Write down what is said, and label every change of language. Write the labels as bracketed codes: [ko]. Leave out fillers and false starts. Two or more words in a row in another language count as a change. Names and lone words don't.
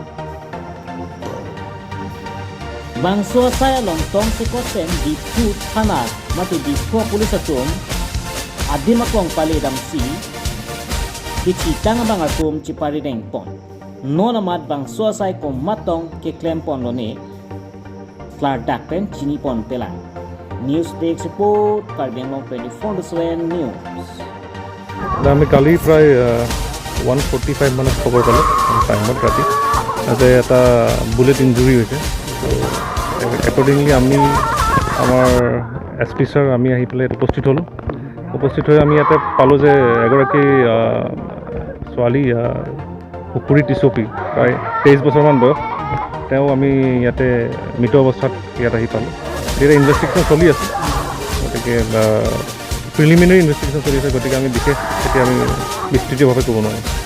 [mjw] bangso saya lontong sikoten di food thana mati di police atum adima kong palidam si dici tanga bang atum cipari deng pon non amat bangso saya ko matong ke klem pon lone klar dakpen chini pon pelang news desk report karbengong 24/7 news [as] আমি কালি প্ৰায় 145 মানত খবৰ পালোঁ টাইমত ৰাতি তাতে এটা বুলেট ইঞ্জুৰি হৈছে একৰ্ডিংলি আমি আমাৰ এছপি ছাৰ আমি আহি পেলাই উপস্থিত হ'লোঁ উপস্থিত হৈ আমি ইয়াতে পালোঁ যে এগৰাকী ছোৱালী পুখুৰী টিচপি প্ৰায় 23 বছৰমান বয়স তেওঁ আমি ইয়াতে মৃত অৱস্থাত ইয়াত আহি পালোঁ এতিয়া ইনভেষ্টিগেশ্যন চলি আছে গতিকে [en] preliminary investigation [as] চলি আছে গতিকে আমি বিশেষ এতিয়া আমি বিস্তৃতভাৱে ক'ব নোৱাৰোঁ